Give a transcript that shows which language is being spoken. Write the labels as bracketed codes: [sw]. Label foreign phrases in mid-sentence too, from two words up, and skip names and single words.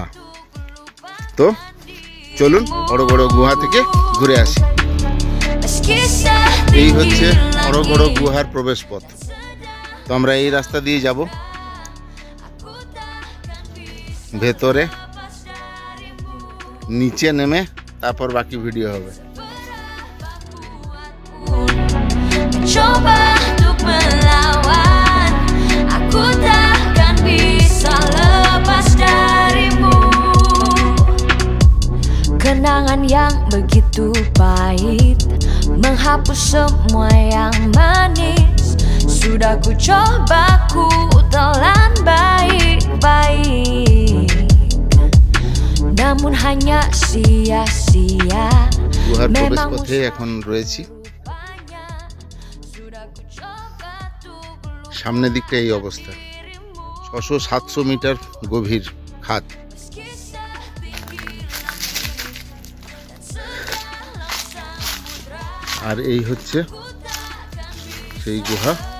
[bn] তো চলুন অড়গড় গুহা থেকে ঘুরে আসি। এই হচ্ছে অড়গড় গুহার প্রবেশ পথ। তো আমরা এই রাস্তা দিয়ে যাব ভেতরে, নিচে নেমে তারপর বাকি ভিডিও হবে। [id] Coba untuk melawan, aku takkan bisa lepas darimu. Kenangan yang begitu pahit menghapus semua yang manis. Sudah ku coba ku telan baik-baik, namun hanya sia-sia. [bn] গুহার প্রবেশ পথে এখন রয়েছি। সামনের দিকটা এই অবস্থা, 600-700 মিটার গভীর খাদ। আর এই হচ্ছে সেই গুহা।